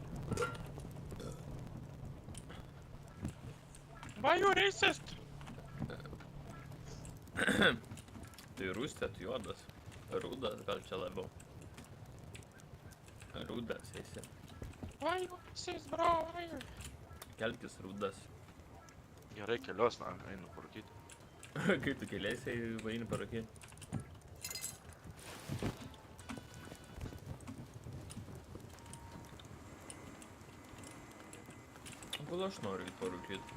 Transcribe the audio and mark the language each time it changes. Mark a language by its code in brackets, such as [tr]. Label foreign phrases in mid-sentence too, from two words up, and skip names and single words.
[en] Why you racist? [lt] Tai rūstėt juodas. Rūdas gal čia labiau. Rūdas esi. [en] Why you racist, bro? Why you? [lt] Kelkis rūdas. Gerai, kelios, na, einu parūkyti. Kai tu keliesi, eini parūkyti. Gal aš noriu parūkyti.